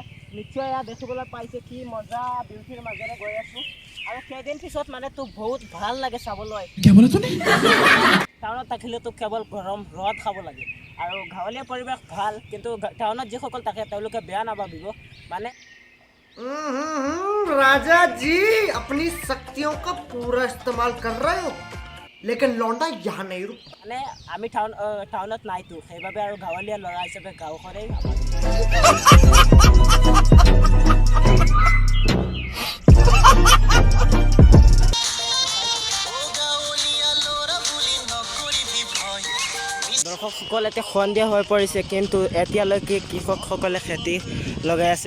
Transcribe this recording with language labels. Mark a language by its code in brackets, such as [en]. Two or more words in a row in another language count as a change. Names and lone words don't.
[as] নিশ্চয় এয়া দেখিবলৈ পাইছে, কি মজা বিউটিৰ মাজেৰে গৈ আছোঁ, আৰু কেইদিন পিছত মানে তো বহুত ভাল লাগে চাবলৈ। টাউনত থাকিলেতো কেৱল গৰম ৰ'দ খাব লাগে, আৰু গাঁৱলীয়া পৰিৱেশ ভাল, কিন্তু টাউনত যিসকল থাকে তেওঁলোকে বেয়া নাভাবিব। মানে [hi] राजा जी अपनी शक्तियों का पूरा इस्तेमाल कर रहे हो, लेकिन लौंडा यहाँ नहीं रुक। [as] মানে আমি টাউনত নাইতো, সেইবাবে আৰু গাঁৱলীয়া ল'ৰা হিচাপে গাঁওখনেই দৰ্শকসকল, এতিয়া সন্ধিয়া হৈ পৰিছে, কিন্তু এতিয়ালৈকে কৃষকসকলে খেতি লগাই আছে।